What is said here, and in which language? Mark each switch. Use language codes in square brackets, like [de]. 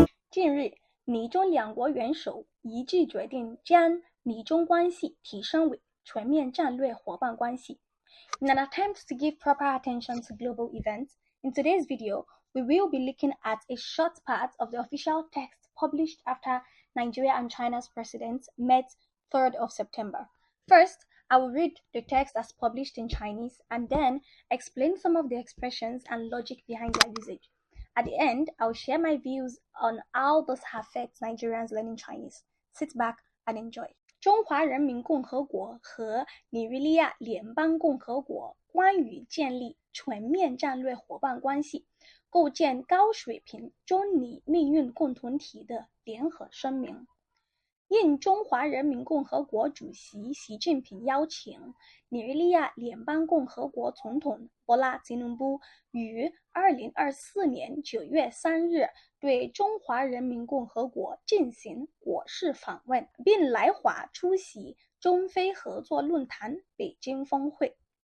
[zh] 近日，尼中两国元首一致决定将尼中关系提升为全面战略伙伴关系。 [en] In an attempt to give proper attention to global events, in today's video, we will be looking at a short part of the official text published after Nigeria and China's presidents met 3rd of September. First, I will read the text as published in Chinese and then explain some of the expressions and logic behind their usage. At the end, I'll share my views on how this affects Nigerians learning Chinese. Sit back and enjoy. [zh] 中华人民共和国和尼日利亚联邦共和国关于建立全面战略伙伴关系、构建高水平中尼命运共同体的联合声明。应中华人民共和国主席习近平邀请，尼日利亚联邦共和国总统波拉吉努布于2024年9月3日对中华人民共和国进行国事访问，并来华出席中非合作论坛北京峰会。